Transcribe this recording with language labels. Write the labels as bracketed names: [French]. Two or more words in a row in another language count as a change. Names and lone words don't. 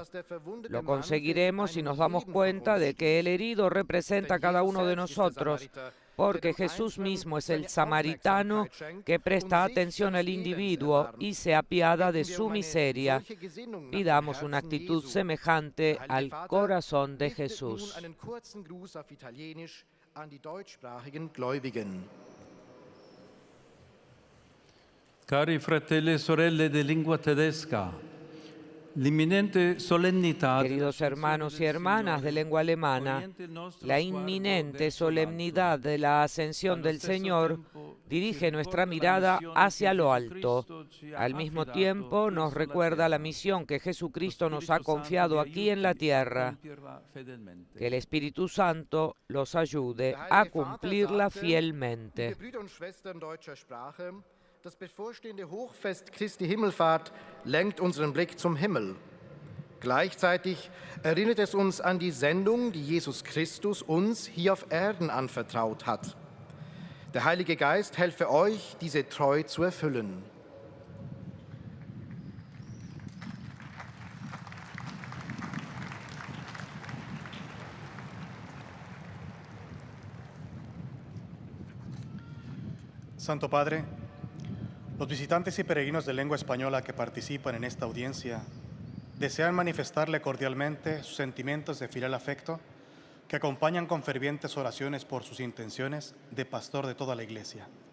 [Spanish] Lo conseguiremos si nos damos cuenta de que el herido representa a cada uno de nosotros, porque Jesús mismo es el samaritano que presta atención al individuo y se apiada de su miseria. Pidamos una actitud semejante al corazón de Jesús. [Italian] Cari fratelli e sorelle di lingua tedesca, l'imminente solennità. [Spanish] Queridos hermanos y hermanas de lengua alemana, la inminente solemnidad de la ascensión del Señor dirige nuestra mirada hacia lo alto. Al mismo tiempo nos recuerda la misión que Jesucristo nos ha confiado aquí en la tierra. Que el Espíritu Santo los ayude a cumplirla fielmente. [German] Das bevorstehende Hochfest Christi Himmelfahrt lenkt unseren Blick zum Himmel. Gleichzeitig erinnert es uns an die Sendung, die Jesus Christus uns hier auf Erden anvertraut hat. Der Heilige Geist helfe euch, diese Treu zu erfüllen. [Spanish] Santo Padre, los visitantes y peregrinos de lengua española que participan en esta audiencia desean manifestarle cordialmente sus sentimientos de filial afecto que acompañan con fervientes oraciones por sus intenciones de pastor de toda la Iglesia.